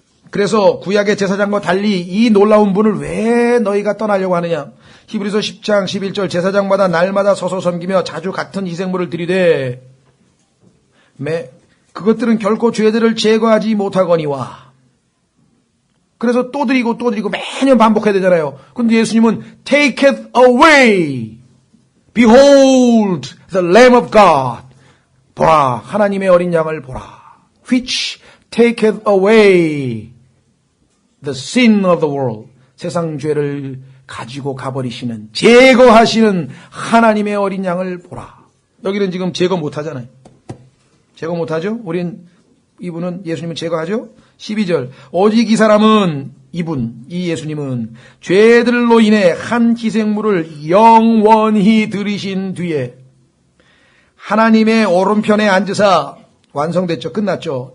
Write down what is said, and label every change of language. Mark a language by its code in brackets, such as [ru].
[ko] 그래서 구약의 제사장과 달리 이 놀라운 분을 왜 너희가 떠나려고 하느냐. 히브리서 10장 11절 제사장마다 날마다 서서 섬기며 자주 같은 희생물을 드리되 그것들은 결코 죄들을 제거하지 못하거니와. 그래서 또 드리고 매년 반복해야 되잖아요. 근데 예수님은 [en] take it away. Behold the Lamb of God. [ko] 보라 하나님의 어린 양을 보라. [en] Which taketh away the sin of the world. [ko] 세상 죄를 가지고 가버리시는 제거하시는 하나님의 어린 양을 보라. 여기는 지금 제거 못하잖아요. 제거 못하죠? 이분은 예수님은 제거하죠? 12절 오직 이 사람은 이 예수님은 죄들로 인해 한 희생물을 영원히 들이신 뒤에 하나님의 오른편에 앉으사 완성됐죠. 끝났죠.